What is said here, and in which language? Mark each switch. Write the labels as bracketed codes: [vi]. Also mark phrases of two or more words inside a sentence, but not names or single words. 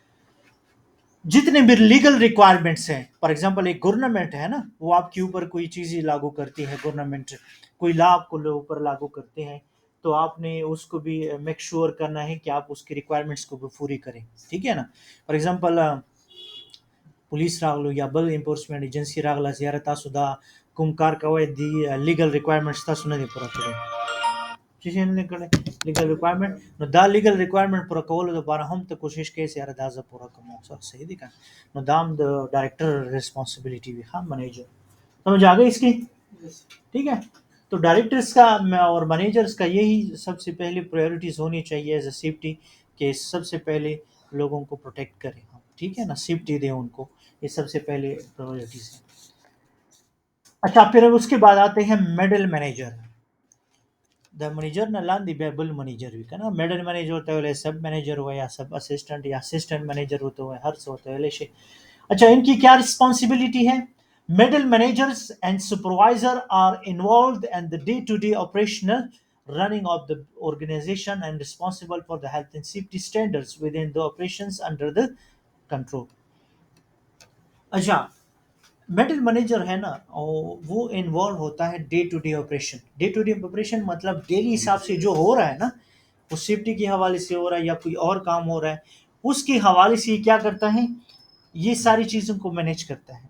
[ur] جتنے بھی [en] legal requirements [ur] ہیں، [en] for example [ur] ایک گورنمنٹ ہے نا، وہ آپ کے اوپر کوئی چیزیں لاگو کرتی ہے، گورنمنٹ کوئی لا آپ کو اوپر لاگو کرتے ہیں تو آپ نے اس کو بھی [en] make sure [ur] کرنا ہے کہ آپ اس کی ریکوائرمنٹس کو بھی پوری کریں. ٹھیک ہے نا. [en] for example [ps] پولیس راغلو یا بل [en] enforcement agency [ps] راغله زیاره تاسو دا کوم کار کوي دی [en] legal requirements [ps] تاسو نه دي پوره کړی چې نه کړی [en] legal requirement [ps] نو دا [en] legal requirement [ps] پوره کولو لپاره هم ته کوشش کوي چې یاره دا زه پوره کوم. صحیح دی کنه. نو دا هم د [en] director responsibility [ps] وي. [ur] ها منیجر سمجھ آ گئی اس کی. ٹھیک ہے. تو ڈائریکٹرس کا اور مینیجرس کا یہی سب سے پہلے پرائیورٹیز ہونی چاہیے [en] as a safety [ur] کہ سب سے پہلے لوگوں کو پروٹیکٹ کریں. ٹھیک ہے نا. سیفٹی دیں ان کو. یہ سب سے پہلے پرائیورٹیز ہیں. اچھا پھر اس کے بعد آتے ہیں [en] middle manager. [ps] دا مینیجر نہ لاندې بیا بل مینیجر وي کنه. [en] middle manager [ur] ہوتا ہے [en] sub manager [ur] ہوا یا [en] sub assistant [ur] یا [en] assistant manager [ur] ہوتا ہے ہر څه ہوتا ہے شي. اچھا ان کی کیا رسپانسبلٹی ہے؟ [en] Middle managers and supervisor are involved in the day-to-day operational running of the organization and responsible for the health and safety standards within the operations under the control. [ur] اچھا [en] middle manager [ur] ہے نا وہ انوالو ہوتا ہے [en] day to day operation. day to day operation [ur] مطلب ڈیلی حساب سے جو ہو رہا ہے نا، وہ سیفٹی کے حوالے سے ہو رہا ہے یا کوئی اور کام ہو رہا ہے، اس کے حوالے سے کیا کرتا ہے، یہ ساری چیزوں کو مینیج کرتا ہے.